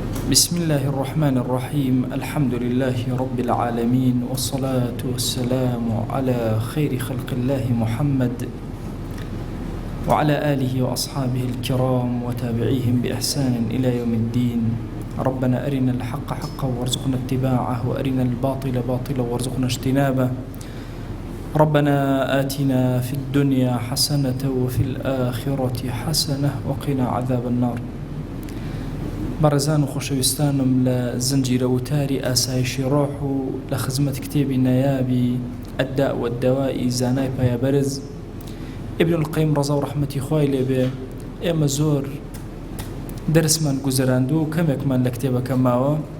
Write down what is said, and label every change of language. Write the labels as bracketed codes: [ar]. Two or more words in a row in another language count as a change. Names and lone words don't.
[ar] بسم الله الرحمن الرحيم الحمد لله رب العالمين والصلاة والسلام على خير خلق الله محمد وعلى آله وأصحابه الكرام وتابعيهم بإحسان إلى يوم الدين. ربنا أرنا الحق حقا وارزقنا اتباعه وأرنا الباطل باطلا وارزقنا اجتنابه. ربنا آتنا في الدنيا حسنة وفي الآخرة حسنة وقنا عذاب النار. [ckb] بەڕێزان و خۆشەویستانم لە زنجیرە وتاری ئاسایشی ڕۆح و لە خزمەت کتێبی نایابی ئەددا وەددەوای زانای پایەبەرز ئیبن القەیم ڕەزا و ڕەحمەتی خوای لێبێ، ئێمە زۆر دەرسمان گوزەراندووە و کەمێکمان لە کتێبەکە ماوە.